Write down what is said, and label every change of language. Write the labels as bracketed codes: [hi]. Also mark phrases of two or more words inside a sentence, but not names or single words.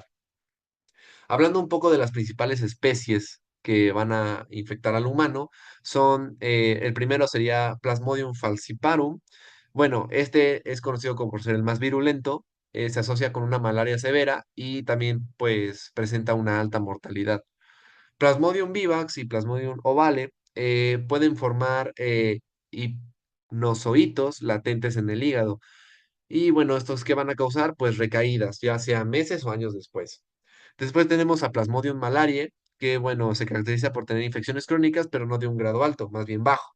[es] Hablando un poco de las principales especies que van a infectar al humano, el primero sería Plasmodium falciparum. Bueno, este es conocido como por ser el más virulento, se asocia con una malaria severa y también pues presenta una alta mortalidad. Plasmodium vivax y Plasmodium ovale pueden formar hipnozoitos latentes en el hígado. Y bueno, ¿estos qué van a causar? Pues recaídas, ya sea meses o años después. Después tenemos a Plasmodium malariae, que bueno, se caracteriza por tener infecciones crónicas, pero no de un grado alto, más bien bajo.